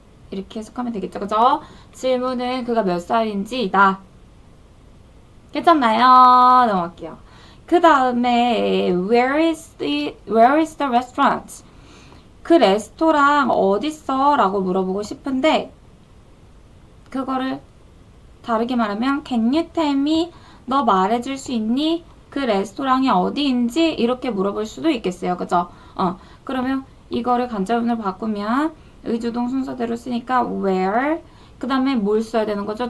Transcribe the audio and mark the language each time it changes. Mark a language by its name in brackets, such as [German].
[Korean] 이렇게 해석하면 되겠죠. 그죠? 질문은 그가 몇 살인지이다. 괜찮나요? 넘어갈게요. 그 다음에 [English] where is the restaurant? [Korean] 그 레스토랑 어딨어? 라고 물어보고 싶은데 그거를 다르게 말하면 [English] can you tell me? [Korean] 너 말해줄 수 있니? 그 레스토랑이 어디인지 이렇게 물어볼 수도 있겠어요. 그죠? 그러면 이거를 간접문으로 바꾸면 의주동 순서대로 쓰니까 where 그 다음에 뭘 써야 되는 거죠?